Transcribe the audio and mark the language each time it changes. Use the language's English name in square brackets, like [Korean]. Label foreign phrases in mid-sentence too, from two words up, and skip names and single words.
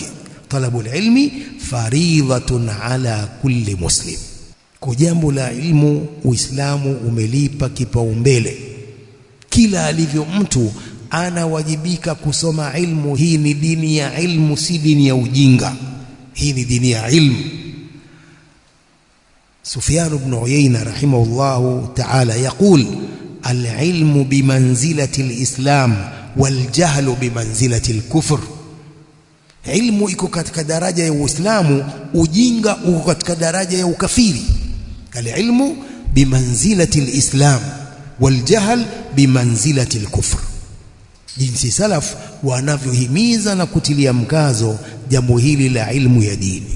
[Arabic] طلب العلم فريضة على كل مسلم. [Swahili] Kwa jambo la ilmu Uislamu umelipa kipaumbele. Kila alivyo mtu anawajibika kusoma ilmu. Hii ni dini ya ilmu, si dini ya ujinga. Hii ni dini ya ilmu. [Arabic] سفيان بن عيينة رحمه الله تعالى يقول العلم بمنزلة الإسلام والجهل بمنزلة الكفر. [Swahili] Ilmu iko katika daraja ya Uislamu, ujinga uko katika daraja ya ukafiri. [Arabic] العلم بمنزلة الإسلام والجهل بمنزلة الكفر. [Swahili] Jinsi salaf wanavyohimiza na kutilia mkazo jambo hili la ilmu ya dini.